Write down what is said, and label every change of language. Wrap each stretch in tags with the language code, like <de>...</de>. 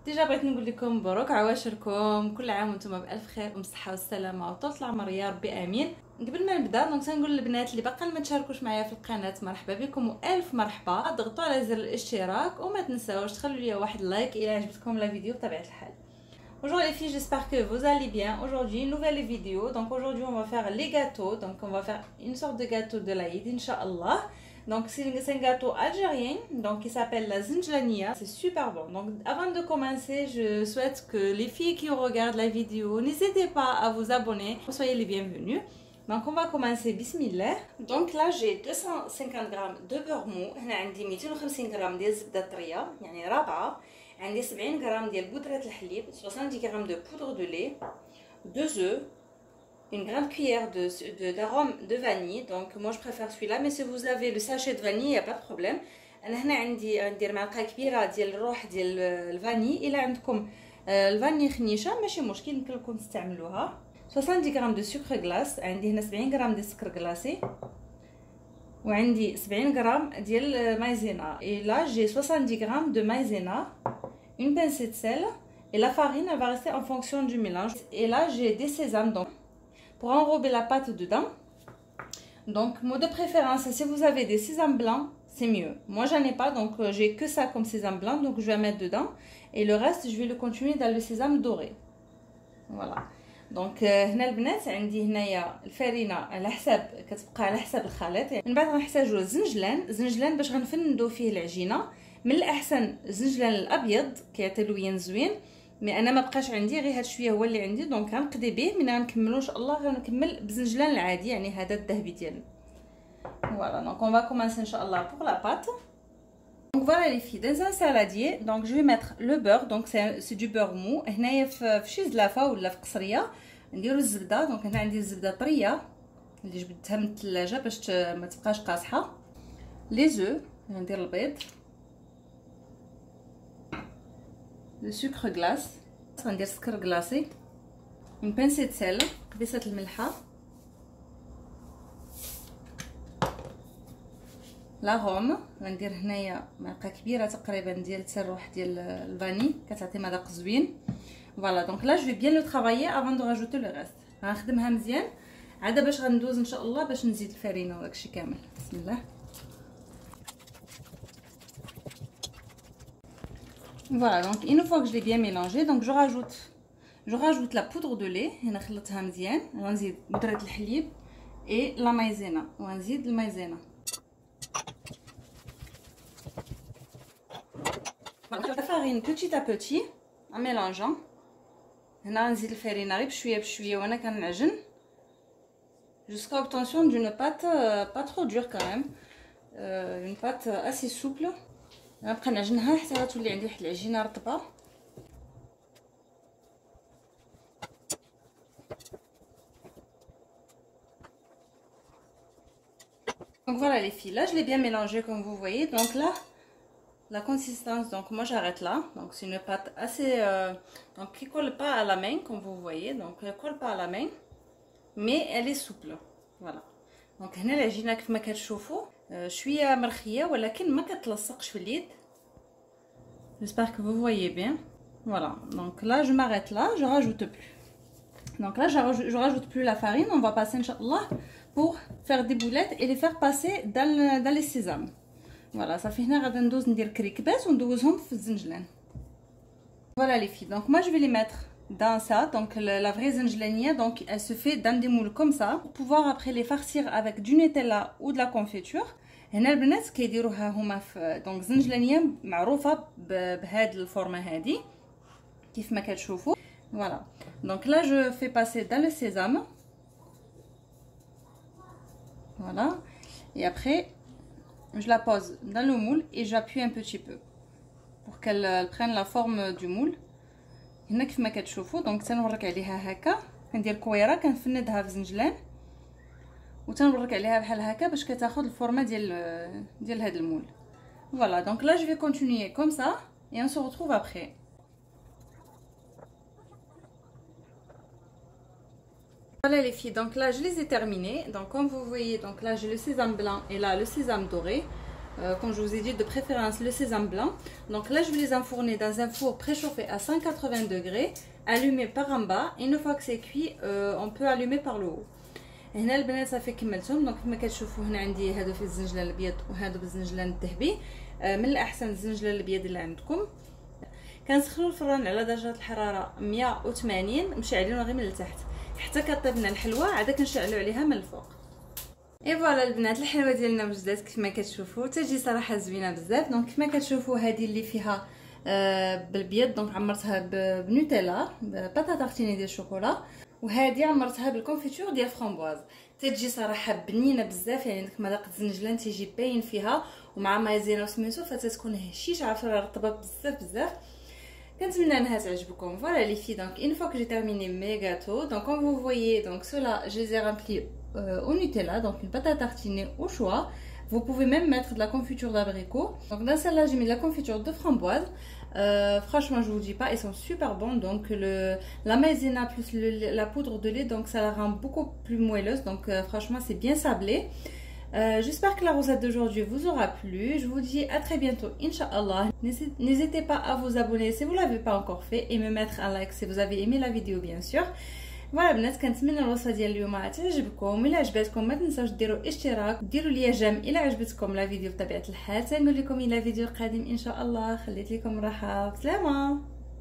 <ar>ديجا بغيت نقول لكم مبروك عواشركم، كل عام وانتم بالف خير وبصحه والسلامه وطول العمر يا ربي امين. قبل ما نبدا دونك تنقول للبنات اللي باقا ما تشاركوش معايا في القناه مرحبا بكم والف مرحبا، ضغطوا على زر الاشتراك وما تنساوش تخلوا لي واحد لايك الى عجبتكم لا فيديو بطبيعه الحال.</ar> <fr>Bonjour les filles, j'espère que vous allez bien. Aujourd'hui, une nouvelle vidéo. Donc aujourd'hui, on va faire les gâteaux. Donc on va faire une sorte de gâteau de l'Aïd, Inch'Allah. Donc c'est un gâteau algérien, donc qui s'appelle la zinjlania. C'est super bon. Donc avant de commencer, je souhaite que les filles qui regardent la vidéo, n'hésitez pas à vous abonner. Soyez les bienvenus. Donc on va commencer, bismillah. Donc là j'ai 250 grammes de beurre mou.</fr> <ar>هنا عندي 250 غرام ديال الزبده طريه يعني رابعه. عندي 70 غرام ديال بودره الحليب، 70 غرام</ar> <fr>de poudre de lait, 2 œufs, une grande cuillère d'arôme de vanille. Donc moi je préfère celui-là, mais si vous avez le sachet de vanille, il n'y a pas de problème.</fr> <ar>انا هنا عندي ندير معلقه كبيره ديال الروح ديال الفاني. الا عندكم الفاني خنيشه ماشي مشكل، يمكن لكم تستعملوها. 70 غرام دو سكر غلاس، عندي هنا 70 غرام ديال السكر غلاسي، وعندي 70 غرام ديال مايزينا.</ar> <fr>et là j'ai 70 غرام de maïzena, une pincée de sel, et la farine elle va rester en fonction du mélange. Et là j'ai des sésames donc pour enrober la pâte dedans. Donc moi de préférence, si vous avez des sésames blancs c'est mieux. Moi j'en ai pas, donc j'ai que ça comme sésame blanc, donc je vais mettre dedans, et le reste je vais le continuer dans le sésame doré. Voilà.</fr> <ar>دونك هنا البنات عندي هنايا الفرينه على حساب كتبقى على حساب الخليط. من بعد غنحتاجو الزنجلان باش غنفندو فيه العجينه. من الاحسن الزنجلان الابيض كيعطي لوين زوين، مي انا ما بقاش عندي غير هاد شويه هو اللي عندي، دونك غنقضي به. من غنكملو ان شاء الله غنكمل بالزنجلان العادي يعني هذا الذهبي ديالنا.</ar> <fr>فوالا دونك on va commencer inchallah pour la pâte. Donc voilà les filles, dans un saladier, donc je vais mettre le beurre, donc c'est du beurre mou.</fr> <ar>هنايا في شي زلافه ولا في قصريه نديرو الزبده. دونك هنا عندي الزبده طريه اللي جبدتها من الثلاجه باش ما تبقاش قاصحه. لي زو ندير البيض، لو سكر غلاس، غندير سكر غلاسي،</ar> <fr>اون بانسي د سيل،</fr> <ar>كبيسه الملحه، لاغوم غندير هنايا معلقه كبيره تقريبا ديال الروح ديال الفاني كتعطي مذاق زوين. فوالا دونك</ar> <fr>لا جو في بيان لو ترافايي افون دو راجوتو لو ريست.</fr> <ar>غنخدمها مزيان عاد باش غندوز ان شاء الله باش نزيد الفرينه وداكشي كامل. بسم الله.</ar> <fr>Voilà, donc une fois que je l'ai bien mélangé, donc je rajoute la poudre de lait.</fr> <ar>هنا خلطتها مزيان. غنزيد بودره الحليب</ar> <fr>et la maïzena.</fr> <ar>وغنزيد المايزينا.</ar> <fr>La farine petit à petit en mélangeant.</fr> <ar>هنا غنزيد الفرينه غير بشويه وانا كنعجن</ar> <fr>jusqu'à obtention d'une pâte pas trop dure quand même, une pâte assez souple.</fr> <ar>غنبقى نعجنها حتى غتولي عندي واحد العجينه رطبه.</ar> <fr>Donc voilà les filles, là je l'ai bien mélangé comme vous voyez. Donc là la consistance, donc moi j'arrête là. Donc c'est une pâte assez donc qui colle pas à la main comme vous voyez. Donc elle colle pas à la main mais elle est souple. Voilà.</fr> <ar>Donc هنا العجينه كيف ما كتشوفوا شويه مرخيه ولكن ما كتلصقش في اليد.</ar> <fr>J'espère que vous voyez bien. Voilà. Donc là je m'arrête là, je rajoute plus. Donc là je rajoute plus la farine. On va passer inchallah pour faire des boulettes et les faire passer dans les sésames. Voilà, ça fait</fr> <ar>هنا غادي ندوز ندير كريكبات وندوزهم في الزنجلان.</ar> <fr>Voilà les filles, donc moi je vais les mettre dans ça. Donc la vraie zinjlania, donc elle se fait dans des moules comme ça pour pouvoir après les farcir avec du Nutella ou de la confiture.</fr> <ar>هنا البنات كيديروها هما في دونك زنجلانيه معروفه بهاد الفورمه هادي كيف ما كتشوفوا.</ar> <fr>Voilà, donc là je fais passer dans le sésame. Voilà, et après je la pose dans le moule et j'appuie un petit peu pour qu'elle prenne la forme du moule.</fr> <ar>هنا كيف ما كتشوفوا دونك تنورك عليها هكا كندير كويره كنفندها في زنجلان وتنبرك عليها بحال هكا باش كتاخذ الفورمه ديال هذا المول.</ar> <fr>فوالا دونك لا جو في كونتينيي كوم سا et on se retrouve après. Voilà les filles, donc là je les ai terminés. Donc comme vous voyez, donc là j'ai le sésame blanc et là le sésame doré. Comme je vous ai dit, de préférence le sésame blanc. Donc là je vais les enfourner dans un four préchauffé à 180 degrés, allumé par en bas. Une fois que c'est cuit, on peut allumer par le haut.</fr> <ar>هنا البنات صافي كملتهم. دونك كما كتشوفوا هنا عندي هادو في الزنجلان الابيض وهادو بالزنجلان الذهبي. من الاحسن الزنجلان الابيض اللي عندكم. كنسخنوا الفران على درجه الحراره 180 مشعلينه غير من التحت حتى كطيب لنا الحلوه، عاد كنشعلوا عليها من الفوق. اي فوالا البنات الحلوه ديالنا وجدات كما كتشوفوا، تجي صراحه زوينه بزاف. دونك كما كتشوفوا هذه اللي فيها بالبيض، دونك عمرتها بنوتيلا بطاطا تارتيني ديال الشوكولا، وهذه عمرتها بالكونفيتور ديال فرامبواز. تجي صراحه بنينه بزاف، يعني ديك مذاق الزنجلان تيجي باين فيها ومع مايزينا وسميتو، فتتكون هشيشه عفره رطبه بزاف بزاف. كنتمنى انها تعجبكم.</ar> <fr>Voilà les filles, donc une fois que j'ai terminé mes gâteaux, donc comme vous voyez, donc ceux-là je les ai remplis au Nutella, donc une pâte à tartiner au choix. Vous pouvez même mettre de la confiture d'abricot. Donc dans celle-là j'ai mis de la confiture de framboise. Franchement je vous dis pas, ils sont super bons. Donc la maïzena plus la poudre de lait, donc ça la rend beaucoup plus moelleuse. Donc franchement c'est bien sablé. J'espère que la recette d'aujourd'hui vous aura plu. Je vous dis à très bientôt, Inch'Allah. N'hésitez pas à vous abonner si vous ne l'avez pas encore fait et me mettre un like si vous avez aimé la vidéo bien sûr.</fr> <ar>فوالا بنات كنتمنى الوصفه ديال اليوم تعجبكم. الا عجبتكم ما تنساوش ديروا اشتراك، ديروا لي جيم الا عجبتكم لا فيديو بطبيعه الحال. تنقول لكم الى فيديو قادم ان شاء الله. خليت لكم راحه، بسلامه.</ar>